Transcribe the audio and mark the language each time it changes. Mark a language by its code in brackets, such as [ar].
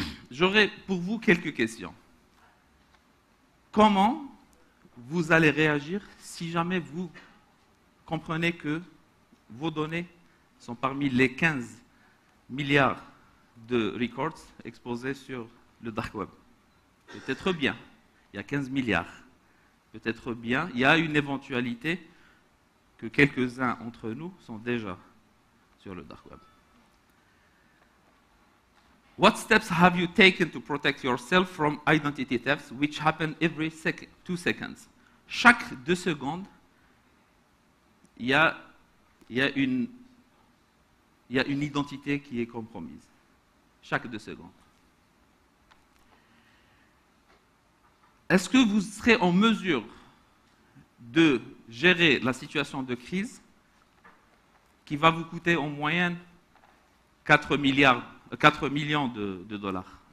[fr] J'aurais pour vous quelques questions. Comment vous allez réagir si jamais vous comprenez que vos données sont parmi les 15 milliards de records exposés sur le dark web? Peut-être bien, il y a 15 milliards. Peut-être bien, il y a une éventualité que quelques-uns d'entre nous sont déjà sur le dark web. [en] What steps have you taken to protect yourself from identity thefts, which happen every 2 seconds? [fr] Chaque 2 secondes, il y a une identité qui est compromise. Chaque 2 secondes. Est-ce que vous serez en mesure de gérer la situation de crise qui va vous coûter en moyenne 4 millions de dollars?